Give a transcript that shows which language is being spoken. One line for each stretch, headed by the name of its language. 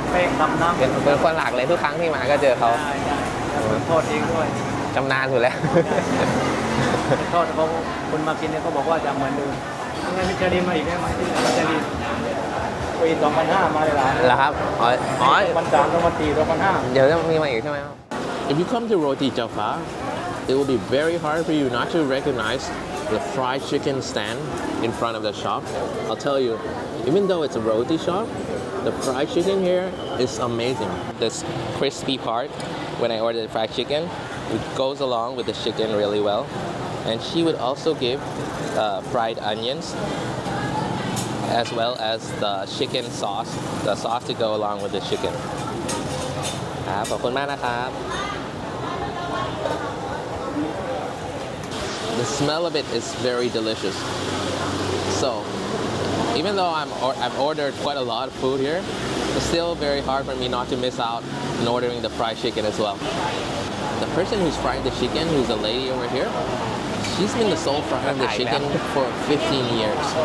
Thai: แป้งทำน้ำ เป็นคนหลักเลยทุกครั้งที่มาก็เจอเขา ใช่แล้วทอดเองด้วย ชำนาญสุดแล้ว ทอดเขาคนมากินเนี่ยเขาบอกว่าจะเหมือนเดิมยังไงมิชลินมาอีกได้ไหมที่มิชลินปี 2005 มาเลยล่ะ เหรอครับอ๋อ 2003 2004 2005 เดี๋ยวจะมีมาอีกใช่ไหมครับ
English: If you come to Roti Taew, it will be very hard for you not to recognize the fried chicken stand in front of the shop. I'll tell you, even though it's a roti shop, the fried chicken here is amazing. This crispy part, when I ordered fried chicken, it goes along with the chicken really well. And she would also give fried onions as well as the chicken sauce, the sauce to go along with the chicken.
Thai: ครับขอบคุณมากนะครับ
English: The smell of it is very delicious. So, even though I've ordered quite a lot of food here, it's still very hard for me not to miss out in ordering the fried chicken as well. The person who's frying the chicken, who's a lady over here, she's been the sole fryer of the chicken for 15 years.